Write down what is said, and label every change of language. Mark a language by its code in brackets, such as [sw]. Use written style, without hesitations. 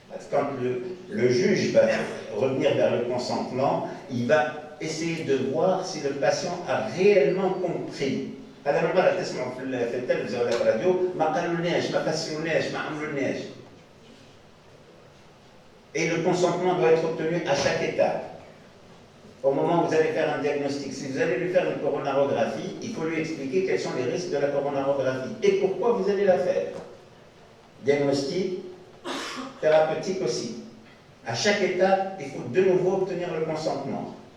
[fr] Quand le juge va revenir vers le consentement, il va essayer de voir si le patient a réellement compris. [ar] هذا المرة تسمعوا في التلفزيون ولا في الراديو ما قالولناش ما فسرولناش ما عملولناش. [fr] Et le consentement doit être obtenu à chaque étape. Au moment où vous allez faire un diagnostic, si vous allez lui faire une coronarographie, il faut lui expliquer quels sont les risques de la coronarographie et pourquoi vous allez la faire. Diagnostic, thérapeutique aussi. À chaque étape, il faut de nouveau obtenir le consentement.